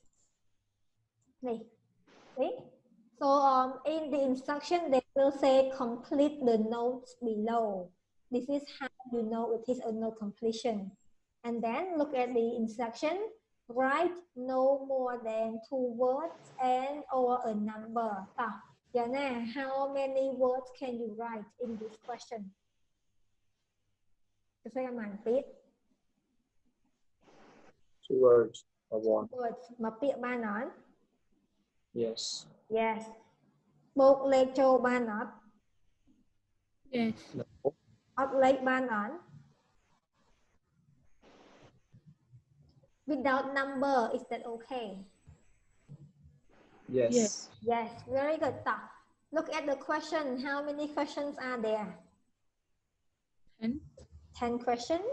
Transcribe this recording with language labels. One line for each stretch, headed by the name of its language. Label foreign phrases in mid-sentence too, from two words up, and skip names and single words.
English: see so in the instruction they will say complete the notes below this is how you know it is a note completion and then look at the instruction write no more than 2 words and or a number Yana, how many words can you write in this question? Say please. 2 words or 1
Khmer: words មកពាក្យបានអត់
English: Yes
Khmer: បូកលេខចូលបានអត់
English: Yes.
Khmer: អត់លេខបានអត់
English: Without number is that okay? Yes Yes, very good. Look at the question. How many questions are there? 10 questions.